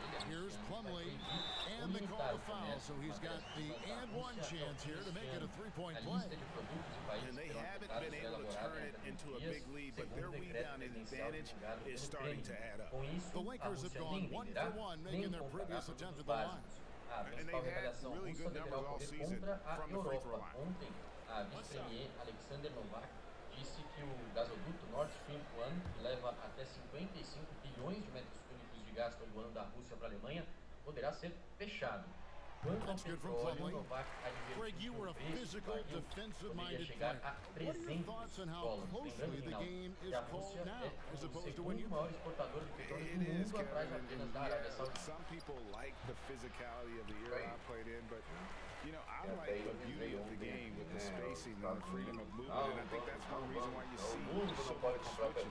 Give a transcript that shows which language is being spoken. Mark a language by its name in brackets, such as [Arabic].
[English] Here's Plumlee, and they call the foul, so he's got the and one chance here to make it a 3-point play. And they haven't been able to turn it into a big lead, but their rebounding advantage is starting to add up. The Lakers have gone 1 for 1, making their previous attempt at the line. And they've had really good numbers all season from the free throw line. [Portuguese] A vice-premier Alexander Novak disse que o gasoduto Nord Stream 1, que leva até 55 bilhões de metros cúbicos de gás todo ano da Rússia para a Alemanha, poderá ser fechado. [English] That's good from Plumlee. Greg, you were a physical, defensive-minded player. What are your thoughts on how closely the game is called now, as opposed to when you played? It is, Kevin, and some people like the physicality of the era I played in, but you know, I like the beauty of the game with the spacing and the freedom of movement, and I think that's one reason why you see so much switching.